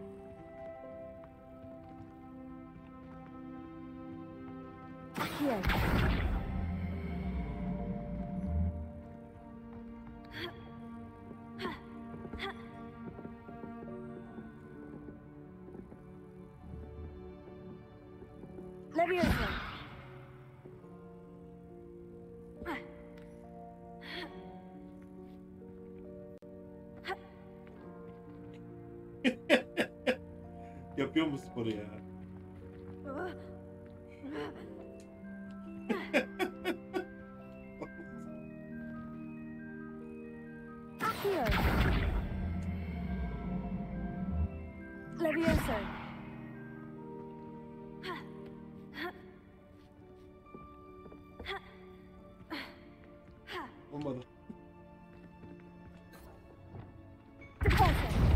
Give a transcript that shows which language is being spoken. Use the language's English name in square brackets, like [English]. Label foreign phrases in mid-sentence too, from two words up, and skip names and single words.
[Turkish] Accio. Leviosa. Yapıyor mu sporu ya? Accio. Leviosa. Olmadı. Deposit.